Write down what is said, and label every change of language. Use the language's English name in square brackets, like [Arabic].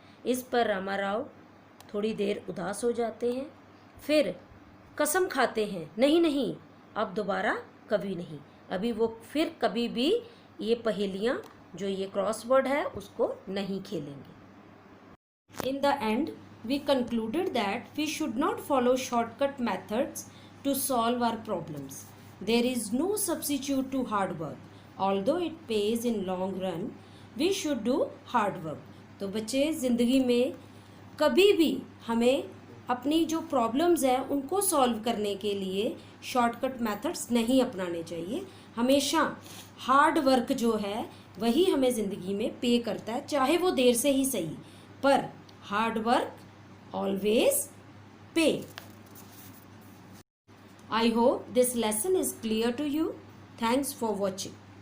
[Hindi] इस पर रामाराव थोड़ी देर उदास हो जाते हैं, फिर कसम खाते हैं, नहीं नहीं, अब दोबारा कभी नहीं। अभी वो फिर कभी भी ये पहेलियाँ जो ये क्रॉसवर्ड है उसको नहीं खेलेंगे। [English] In the end, we concluded that we should not follow shortcut methods to solve our problems. There is no substitute to hard work. Although it pays in long run, we should do hard work. [Hindi] तो बच्चे, ज़िंदगी में कभी भी हमें अपनी जो problems हैं उनको सॉल्व करने के लिए शॉर्टकट मेथड्स नहीं अपनाने चाहिए। हमेशा हार्ड वर्क जो है वही हमें ज़िंदगी में पे करता है, चाहे वो देर से ही सही, पर [English] Hard work always pay. I hope this lesson is clear to you. Thanks for watching.